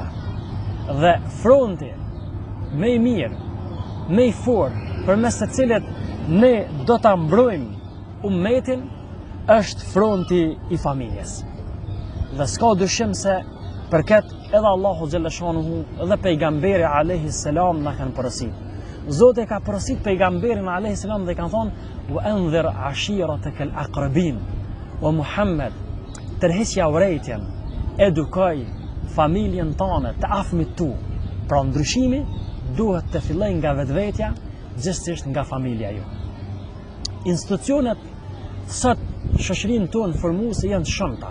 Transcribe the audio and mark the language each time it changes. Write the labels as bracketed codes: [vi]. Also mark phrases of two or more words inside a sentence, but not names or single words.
[sq] Dhe fronti më I mirë, më I fortë përmes të cilit ne do ta mbrojmë ummetin është fronti I familjes. Dhe s'ka dyshim se për këtë edhe Allahu xhallashanuhu dhe pejgamberi [ar] عليه السلام [sq] na kanë porositur. Zoti ka porositur pejgamberin [ar] عليه السلام [sq] dhe kanë thonë [ar] وأنذر عشيرتك الأقربين. [sq] O Muhammed, tërheqja urrejtjen, edukoj familjen tënde, të afmit tu. Pra ndryshimi duhet të fillojë nga vetvetja, gjithsesi nga familja ju. Institucionet sot shoqërinë tonë formuese janë të shumta.